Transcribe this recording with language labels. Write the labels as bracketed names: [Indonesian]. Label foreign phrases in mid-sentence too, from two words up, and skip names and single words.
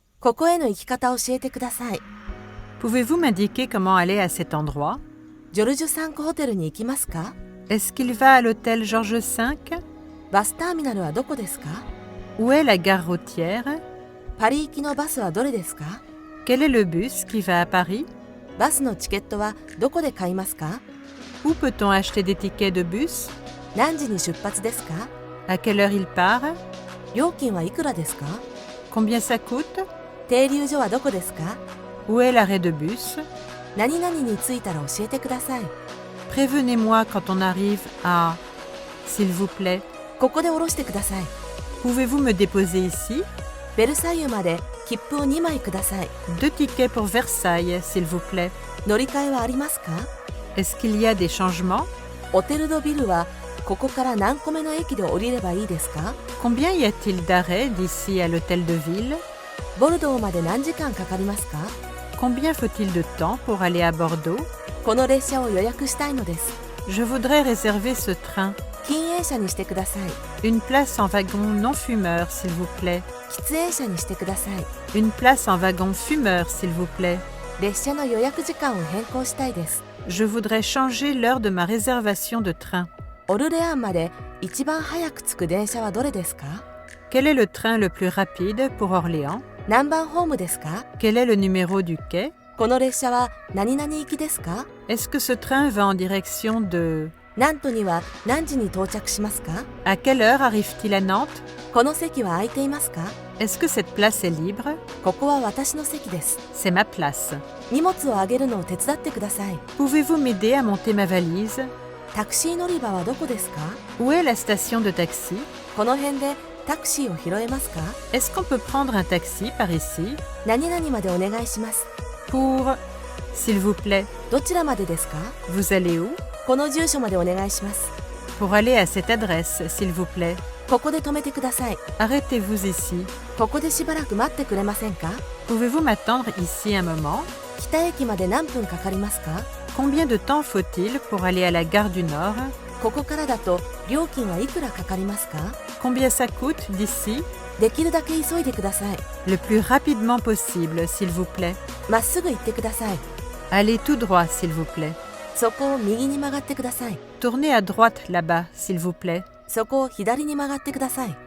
[Japanese] ここへの行き方を教えてください。 [French] Pouvez-vous m'indiquer comment aller à cet endroit? [Japanese] ジョルジュサンクホテルに行きますか？ [French] Est-ce qu'il va à l'hôtel Georges V? [Japanese] バスターミナルはどこですか？ [French] Où est la gare routière? [Japanese] パリ行きのバスはどれですか？ [French] Quel est le bus qui va à Paris? [Japanese] バスのチケットはどこで買いますか？ [French] Où peut-on acheter des tickets de bus? [Japanese] 何時に出発ですか？ [French] À quelle heure il part? [Japanese] 料金はいくらですか？ [French] Combien ça coûte? [Japanese] 停留所はどこですか？ [French] Où est l'arrêt de bus? [Japanese] 何々に着いたら教えてください。 [French] Prévenez-moi quand on arrive à... S'il vous plaît. [Japanese] ここで降ろしてください。 [French] Pouvez-vous me déposer ici? [Japanese] ベルサイユまで切符を2枚ください。 [French] 2 tickets pour Versailles, s'il vous plaît. [Japanese] 乗り換えはありますか？ [French] Est-ce qu'il y a des changements? [Japanese] オテルドビルはここから何個目の駅で降りればいいですか？ [French] Combien y a-t-il d'arrêts d'ici à l'hôtel de ville? [Japanese] ボルドーまで何時間かかりますか？ [French] Combien faut-il de temps pour aller à Bordeaux? [Japanese] この列車を予約したいのです。 [French] Je voudrais réserver ce train. [Japanese] 禁煙車にしてください。 [French] Une place en wagon non fumeur, s'il vous plaît. [Japanese] 喫煙車にしてください。 [French] Une place en wagon fumeur, s'il vous plaît. [Japanese] 列車の予約時間を変更したいです。 [French] Je voudrais changer l'heure de ma réservation de train. [Japanese] オルレアンまで一番早く着く電車はどれですか？ [French] Quel est le train le plus rapide pour Orléans? [Japanese] 何番ホームですか？ [French] Quel est le numéro du quai? [Japanese] この列車は何々行きですか？ [French] Est-ce que ce train va en direction de... [Japanese] ナントには何時に到着しますか？ [French] À quelle heure arrive-t-il à Nantes? [Japanese] この席は空いていますか？ [French] Est-ce que cette place est libre? [Japanese] ここは私の席です。 [French] C'est ma place. [Japanese] 荷物を上げるのを手伝ってください。 [French] Pouvez-vous m'aider à monter ma valise? [Japanese] タクシー乗り場はどこですか？ [French] Où est la station de taxi? [Japanese] この辺でタクシーを拾えますか？ [French] Est-ce qu'on peut prendre un taxi par ici? [Japanese] 何々までお願いします。 [French] Pour... S'il vous plaît, [Japanese] どちらまでですか？ [French] vous allez où? [Japanese] この住所までお願いします。 [French] Pour aller à cette adresse, s'il vous plaît. [Japanese] ここで止めてください。 [French] Arrêtez-vous ici. [Japanese] ここでしばらく待ってくれませんか？ [French] Pouvez-vous m'attendre ici un moment? [Japanese] 北駅まで何分かかりますか？ [French] Combien de temps faut-il pour aller à la gare du Nord? [Japanese] ここからだと料金はいくらかかりますか？ [French] Combien ça coûte d'ici? [Japanese] できるだけ急いでください。 [French] Le plus rapidement possible, s'il vous plaît. [Japanese] まっすぐ行ってください。 [French] Allez tout droit, s'il vous plaît. [Japanese] そこを右に曲がってください。 [French] Tournez à droite là-bas, s'il vous plaît. [Japanese] そこを左に曲がってください。